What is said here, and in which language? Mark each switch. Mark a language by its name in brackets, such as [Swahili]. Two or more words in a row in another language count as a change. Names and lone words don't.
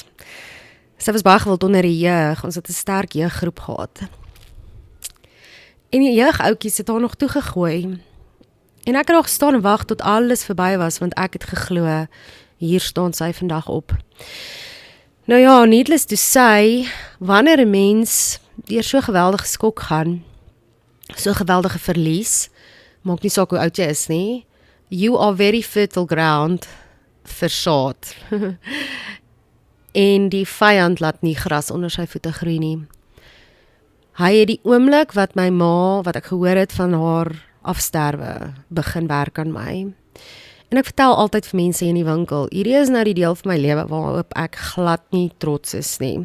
[Afrikaans] Sy was baie gewild onder die jeug, ons het 'n sterk jeuggroep gehad. En die jeugoutjies het haar nog toegegooi. En ek het daar gestaan en wag tot alles verby was, want ek het geglo, hier staan sy vandag op. Nou ja, [English] needless to say, [Afrikaans] wanneer 'n mens deur so 'n geweldige skok gaan, so 'n geweldige verlies, maak nie saak hoe oud jy is nie, [English] you are very fertile ground [Afrikaans] vir saad. En die vyand laat nie gras onder sy voete groei nie. Hy het die oomblik wat my ma, wat ek gehoor het van haar afsterwe, begin werk aan my. En ek vertel altyd vir mense in die winkel, hierdie is nou die deel van my lewe waarop ek glad nie trots is nie.